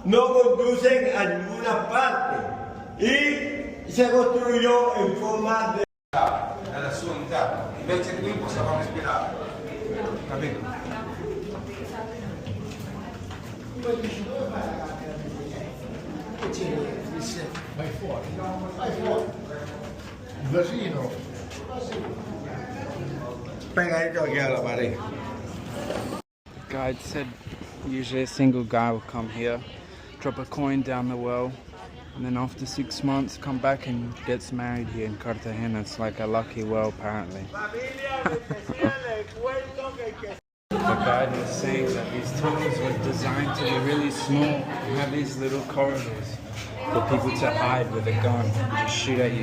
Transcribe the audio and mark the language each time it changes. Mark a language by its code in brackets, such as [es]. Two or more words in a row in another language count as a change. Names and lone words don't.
[es] No conducen a ninguna parte y se construyó en forma de... [it] Nella sua interno, invece qui possiamo respirare, capito? Vai fuori. Vai fuori. Il vasino. [es] Pegadito aquí a la pared. [en] The guide said usually a single guy will come here, drop a coin down the well, and then after 6 months come back and gets married here in Cartagena. It's like a lucky well apparently. The guide was saying that these tunnels were designed to be really small and have these little corridors for people to hide with a gun and just shoot at you.